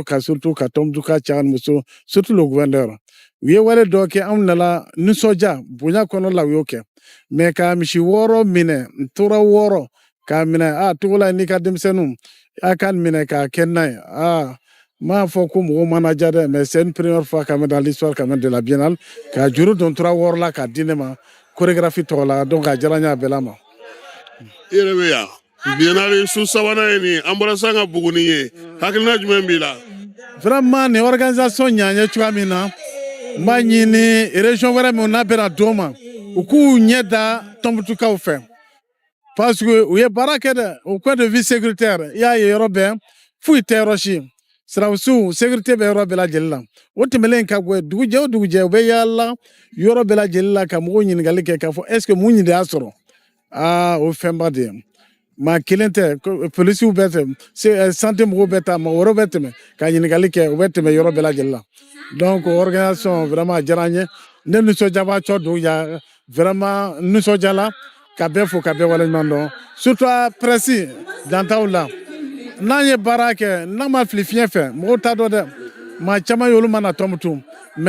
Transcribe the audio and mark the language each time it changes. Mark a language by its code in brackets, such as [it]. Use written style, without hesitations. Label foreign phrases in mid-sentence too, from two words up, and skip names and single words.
[bm] ka surtout ka Tɔnbukutu ka cɛ ani muso surtout [fr] le gouverneur [bm] u ye wale dɔ kɛ anw nana nisɔndiya bonya kɔnɔ la u y'o kɛ mais ka misi 6 minɛ n tora 6 k'a minɛ togo la n'i ka denmisɛnninw a ka minɛ k'a kɛ n'a ye m'a fɔ ko mɔgɔw mana diya dɛ [fr] mais c'est une première fois quand même dans l'histoire quand même de la biennale [bm] ka juru don tora 6 la k'a di ne ma chorégraphie tɔgɔ la donc a diyara n ye a bɛɛ la ma i yɛrɛ bɛ yan biennale su sabanan ye nin an bɔra san ka Buguni ye hakilina jumɛn b'i la vraiment nin organisation ɲaɲɛ cogoya min na n b'a ɲini région wɛrɛ min n'a bɛna d'o ma u k'u ɲɛ da Tɔnbukutukaw fɛ parce que u ye baara kɛ dɛ [fr] au point de vue sécuritaire [bm] i y'a ye yɔrɔ bɛɛ foyi tɛ yɔrɔ si sirabisiw sécurité bɛ yɔrɔ bɛɛ lajɛlen la o tɛmɛlen ka bɔ dugujɛ o dugujɛ u bɛ yaala yɔrɔ bɛɛ lajɛlen la ka mɔgɔw ɲininkali kɛ k'a fɔ [fr] est ce que [bm] mun de y'a sɔrɔ o fɛnba de ye maa kelen tɛ polisiw bɛ tɛmɛ santé mɔgɔw bɛ taa mɔgɔ wɛrɛw bɛ tɛmɛ ka ɲininkali kɛ u bɛ tɛmɛ yɔrɔ bɛɛ lajɛlen la [fr] donc organisation vraiment [bm] a diyara n ye ne nisɔndiyabaatɔ don ya vraiment nisɔndiyala ka bɛɛ fo ka bɛɛ waleɲuman dɔn surtout presse dantaw la n'an ye baara kɛ n'an ma fili fiɲɛ fɛ mɔgɔw t'a dɔn dɛ maa caman y'olu mana Tɔnbukutu mais